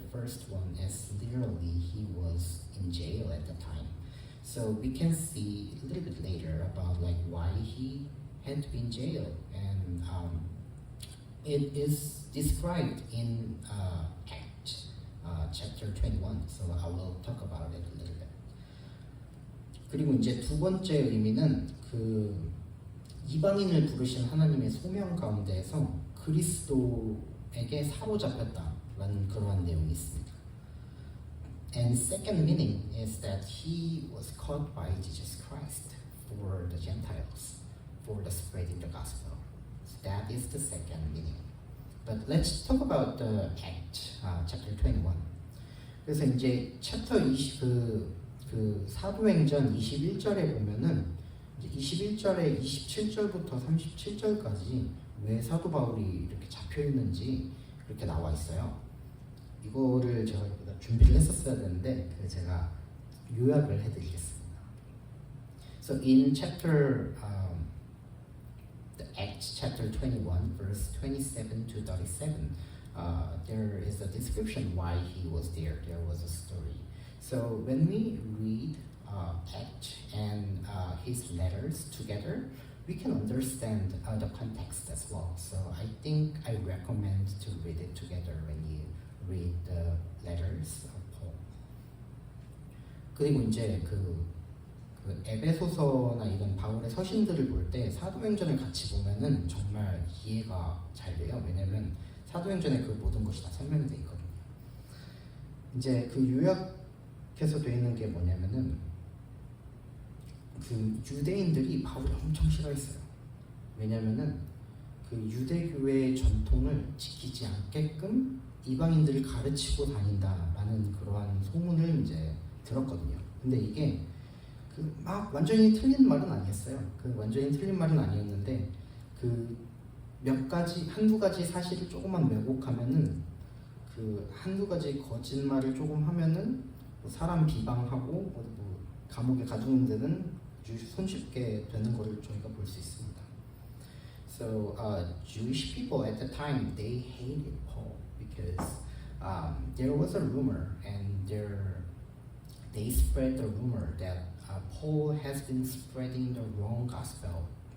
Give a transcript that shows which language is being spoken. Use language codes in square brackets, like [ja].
[en] The first one is literally he was in jail at the time. So we can see a little bit later about like why he had to be in jail, and it is described in Acts chapter 21. So I will talk about it a little bit. [ko] 그리고 이제 두 번째 의미는 그 이방인을 부르신 하나님의 소명 가운데에서 그리스도에게 사로잡혔다라는 그러한 내용이 있습니다. [en] And second meaning is that he was caught by Jesus Christ for the Gentiles, for the spreading the gospel. So that is the second meaning. But let's talk about the Act, chapter 21. [ko] 그래서 이제 챕터 20, 그 사도행전 21절에 보면은 21절에 27절부터 37절까지 왜 사도 바울이 이렇게 잡혀 있는지 그렇게 나와 있어요. 이거를 제가 준비를 했었어야 되는데 제가 요약을 해드리겠습니다. [en] So in chapter the Acts chapter 21 verse 27 to 37 there is a description why he was there. There was a story. So when we read Acts and his letters together, we can understand the context as well. So I think I recommend to read it together when you read the letters of Paul. [ko] 그리고 이제 그 에베소서나 이런 바울의 서신들을 볼 때 사도행전을 같이 보면은 정말 이해가 잘 돼요. 왜냐면 사도행전에 그 모든 것이 다 설명이 돼 있거든요. 이제 그 요약해서 돼 있는 게 뭐냐면은 그 유대인들이 바울을 엄청 싫어했어요. 왜냐면은 그 유대교회의 전통을 지키지 않게끔 이방인들을 가르치고 다닌다라는 그러한 소문을 이제 들었거든요. 근데 이게 그 막 완전히 틀린 말은 아니었어요. 그 완전히 틀린 말은 아니었는데 그 몇 가지 한두 가지 사실을 조금만 왜곡하면은 그 한두 가지 거짓말을 조금 하면은 뭐 사람 비방하고 뭐 감옥에 가두는 데는 손쉽게 되는 거를 저희가 볼 수 있습니다. [en] So Jewish people at the time they hated Paul because there was a rumor and they spread the rumor that Paul has been spreading the wrong gospel.